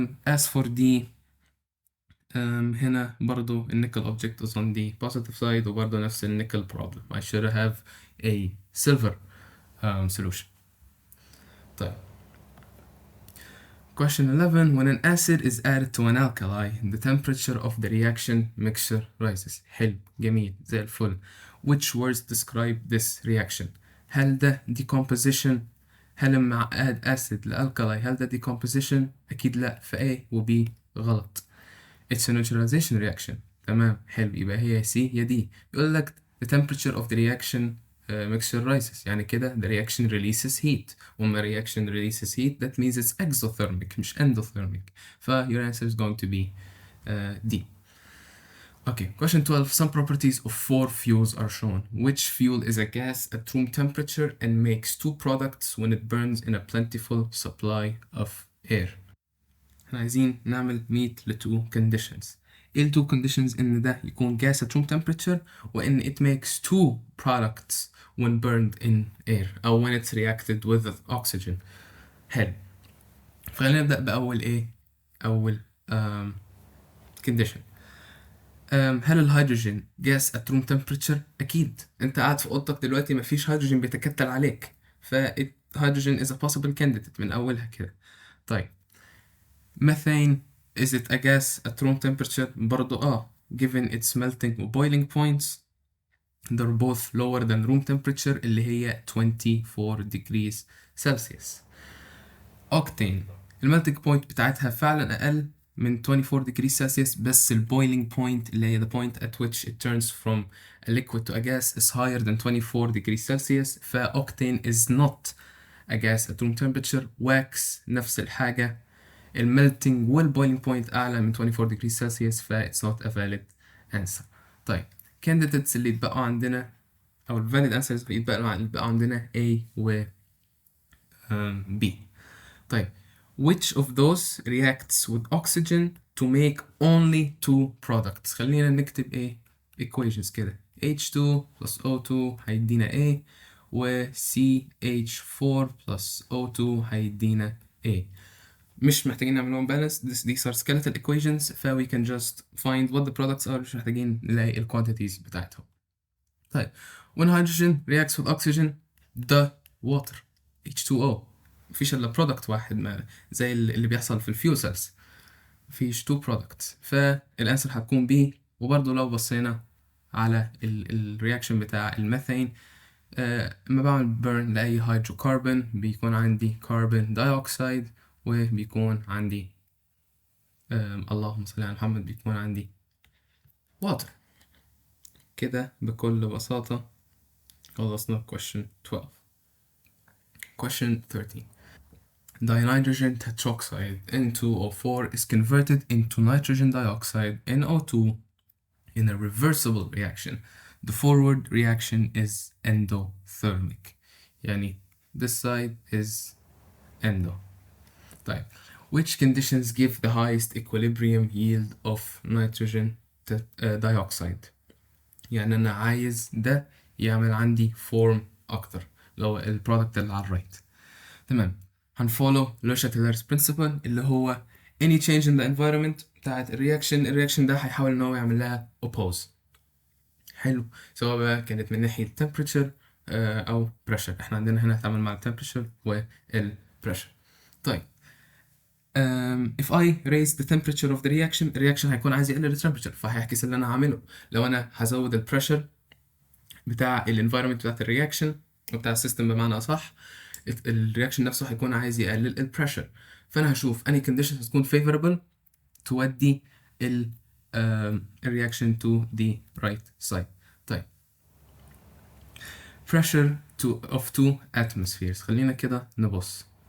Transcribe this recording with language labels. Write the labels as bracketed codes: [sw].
[en] as for D، [ar] هنا برضو النيكل [en] object is on the positive side، [ar] وبرضو نفس النيكل [en] problem. I should have a silver solution. [ar] طيب [en] question 11. When an acid is added to an alkali, the temperature of the reaction mixture rises. [ar] حلو، جميل زي الفل. [en] Which words describe this reaction؟ [ar] هل ده decomposition؟ هل لما [en] add acid [ar] لألكالاي هل ده decomposition؟ أكيد لأ، ف A و B غلط. [en] It's a neutralization reaction. [ar] تمام، حلو، يبقى هي C يا D. بيقول لك [en] the temperature of the reaction mixture rises، [ar] يعني كده [en] the reaction releases heat. [ar] وما [en] reaction releases heat that means it's exothermic [ar] مش [en] endothermic. ف your answer is going to be D. Okay, question 12. Some properties of four fuels are shown. Which fuel is a gas at room temperature and makes two products when it burns in a plentiful supply of air؟ [ar] احنا عايزين نعمل [en] meet ل two conditions. [ar] ايه ال [en] two conditions؟ [ar] ان ده يكون [en] gas at room temperature، [ar] وان [en] it makes two products when burned in air [ar] او [en] when it's reacted with oxygen. [ar] حلو، فخلينا نبدأ بأول ايه، أول condition. هل الهيدروجين [en] gas at room temperature؟ [ar] أكيد، أنت قاعد في أوضتك دلوقتي مفيش هيدروجين بيتكتل عليك، فهيدروجين [en] is a possible candidate [ar] من أولها كده. طيب [en] methane is it a gas at room temperature؟ [ar] برضو [en] given its melting و boiling points they're both lower than room temperature [ar] اللي هي [en] 24 degrees Celsius. octane [ar] الميلتنج بوينت بتاعتها فعلا أقل من [en] 24 degrees Celsius، [ar] بس ال [en] boiling point [ar] اللي هي [en] the point at which it turns from a liquid to a gas is higher than 24 degrees Celsius. ف octane is not a gas at room temperature. wax [ar] نفس الحاجة، الميلتنج والبويلينج بوينت أعلى من [en] 24 degrees Celsius، ف it's not a valid answer. [ar] طيب candidates اللي يتبقوا عندنا أو ال valid answers اللي يتبقوا عندنا A و B. طيب [en] which of those reacts with oxygen to make only two products؟ [ar] خلينا نكتب ايه [en] equations [ar] كده. H2 plus O2 هيدينا A، و CH4 plus O2 هيدينا A. مش محتاجين نعملهم بالانس، [en] these are skeletal equations، ف we can just find what the products are، [ar] مش محتاجين نلاقي ال [en] quantities [ar] بتاعتهم. طيب [en] when hydrogen reacts with oxygen the water [ar] H2O، مفيش الا product واحد، ما زي اللي بيحصل في الفيول سيلز، مفيش [en] two products، [ar] فالانسر هتكون B. وبرضه لو بصينا على الرياكشن بتاع الميثين، لما بعمل بيرن لأي هيدروكربون بيكون عندي كربون دايوكسيد، وبيكون عندي اللهم صل على محمد بيكون عندي water. كده بكل بساطة خلصنا question 12. [en] question 13. Dinitrogen tetroxide N2O4 is converted into nitrogen dioxide NO2 in a reversible reaction. The forward reaction is endothermic. [ar] يعني [en] this side is endo. [ar] طيب [en] which conditions give the highest equilibrium yield of nitrogen dioxide؟ [ar] يعني أنا عايز ده يعمل عندي form أكتر، لو البرودكت اللي على الرايت. تمام، هنفولو لو شاتيلر's principle اللي هو [en] any change in the environment [ar] بتاعت الرياكشن ده هيحاول إن هو يعمل لها oppose. حلو، سواء بقى كانت من ناحية temperature أو pressure. احنا عندنا هنا هنتعامل مع temperature وال pressure. طيب [en] if I raise the temperature of the reaction، [ar] الرياكشن هيكون عايز يقلل ال temperature، فهيعكس اللي أنا هعمله. لو أنا هزود ال pressure بتاع ال environment بتاعت الرياكشن وبتاع السيستم بمعنى أصح، الرياكشن نفسه هيكون عايز يقلل ال pressure. فأنا هشوف أنهي conditions هتكون favorable تودي ال reaction [en] to the right side. [ar] طيب [en] pressure of two atmospheres، [ar] خلينا كده نبص.